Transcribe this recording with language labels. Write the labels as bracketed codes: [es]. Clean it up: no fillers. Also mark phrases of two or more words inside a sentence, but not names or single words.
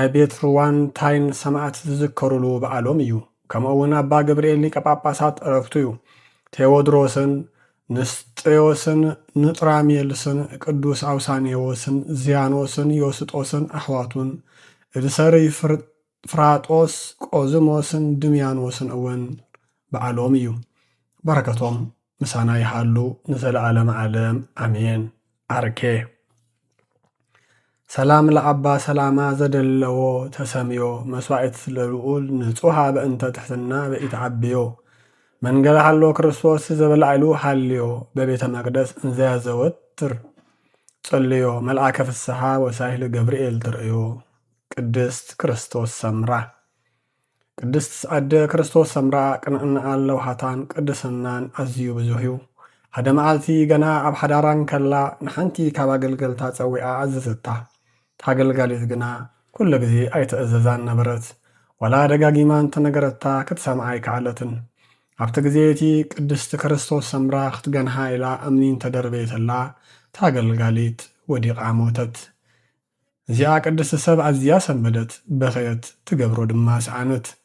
[ti] ቤት ሩዋንታይን ሰማዕት ዝዝከሩሉ በዓሎም እዩ። ከምኡ እውን ኣባ ገብርኤል ሊቀ ጳጳሳት ዕረፍቱ እዩ። ቴዎድሮስን ንስጥዮስን ንጥራሜልስን ቅዱስ ኣውሳኔዎስን ዝያኖስን ዮስጦስን ኣሕዋቱን እድሰሪ ፍራጦስ ቆዝሞስን ድምያኖስን እውን በዓሎም እዩ። በረከቶም ምሳና ይሃሉ ንዘለዓለመ ዓለም ኣሜን። ኣርኬ [gez] ሰላም ለኣባ ሰላማ ዘደለዎ ተሰምዮ መስዋዕት ለልዑል ንጹሃ በእንተ ትሕትና በኢትዓብዮ መንገላ ሃሎ ክርስቶስ ዘበላዕሉ ሃልዮ በቤተ መቅደስ እንዘያ ዘወትር ጸልዮ መልአከ ፍስሓ ወሳይል ገብርኤል ትርእዮ። [ti] ቅድስት ክርስቶስ ሰምራ ቅድስት ኣደ ክርስቶስ ሰምራ ቅንዕና ኣለውሃታን ቅድስናን ኣዝዩ ብዙሕ እዩ። ሓደ መዓልቲ ገና ኣብ ሓዳራን ከላ ንሓንቲ ካብ ኣገልገልታ ጸዊዓ ኣዘዘታ። ታገልጋሊት ግና ኩሉ ግዜ ኣይትእዘዛን ነበረት። ወላ ደጋጊማ እንተነገረታ ክትሰምዓ ኣይከኣለትን። ኣብቲ ግዜ እቲ ቅድስቲ ክርስቶስ ሰምራ ክትገንሃ ኢላ እምኒ እንተደርበየተላ ታገልጋሊት ወዲቓ ሞተት። እዚኣ ቅድስቲ ሰብ ኣዝያ ሰንበደት፣ በኸየት፣ ትገብሮ ድማ ሰዓነት።